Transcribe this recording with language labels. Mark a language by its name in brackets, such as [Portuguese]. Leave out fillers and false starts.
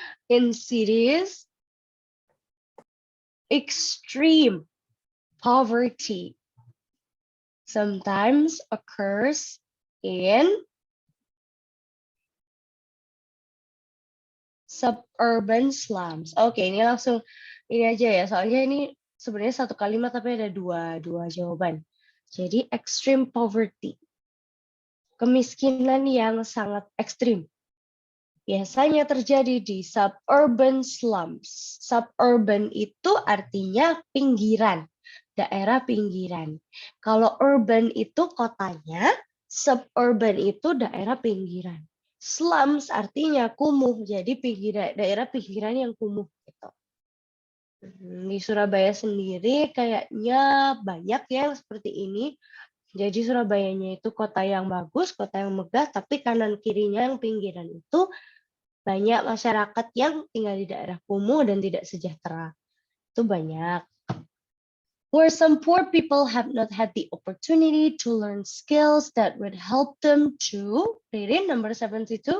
[English] In cities, extreme poverty sometimes occurs in suburban slums. [Indonesian] Oke, ini langsung ini aja ya. Soalnya ini sebenarnya satu kalimat tapi ada dua jawaban. Jadi [English] extreme poverty. [Indonesian] Kemiskinan yang sangat ekstrim. Biasanya terjadi di suburban slums. Suburban itu artinya pinggiran, daerah pinggiran. Kalau urban itu kotanya, suburban itu daerah pinggiran. Slums artinya kumuh, jadi daerah pinggiran yang kumuh. Gitu. Di Surabaya sendiri kayaknya banyak ya seperti ini. Jadi Surabayanya itu kota yang bagus, kota yang megah, tapi kanan kirinya yang pinggiran itu banyak masyarakat yang tinggal di daerah kumuh dan tidak sejahtera. Itu banyak. [English] Where some poor people have not had the opportunity to learn skills that would help them to, Ririn, number 72.